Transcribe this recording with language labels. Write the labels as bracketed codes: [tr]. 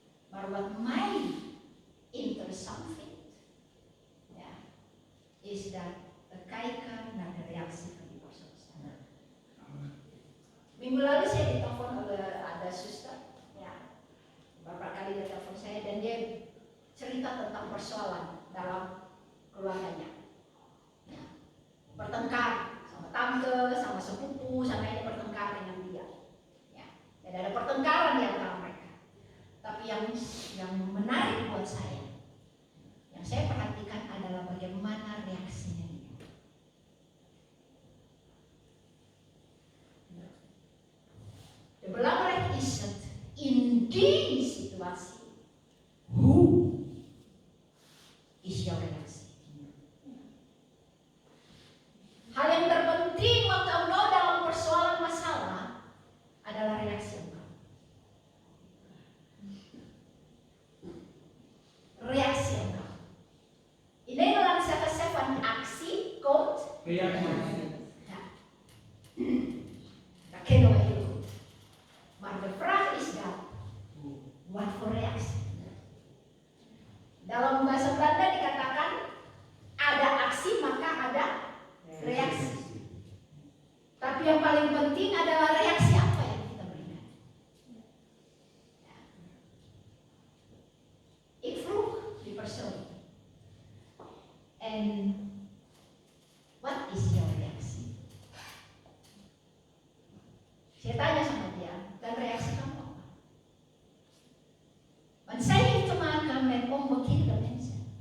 [nl] Maar wat mij interessant vindt, ja, is dat we kijken naar de reactie van die persoon. [id] Minggu lalu saya ditelepon oleh ada suster, ya, beberapa kali dia telepon saya dan dia cerita tentang persoalan dalam keluarganya, ya, bertengkar sama tante, sama sepupu, sama ini bertengkar dengan dia, ya, dan ada pertengkaran di antara mereka. Tapi yang menarik buat saya, yang saya perhatikan adalah bagaimana reaksinya dia. [nl] De belangrijk is het in die situatie, hoe is jouw reactie? [id] Hal yang terpenting waktu engkau dalam persoalan masalah adalah reaksi engkau. Reaksi engkau. Ini dalam siapa [nl] van actie komt reactie. Ja. Dat kennen we heel goed. Maar de vraag is dan, wat voor reaksi? [id] Dalam bahasa Belanda dikatakan ada aksi maka ada reaksi. Tapi yang paling penting adalah reaksi apa yang kita berikan. [nl] Ik vroeg die persoon, en wat is jouw reaksi? [id] Saya tanya sama dia, dan reaksi kamu apa? [nl] Want zij heeft te maken met onbekende mensen.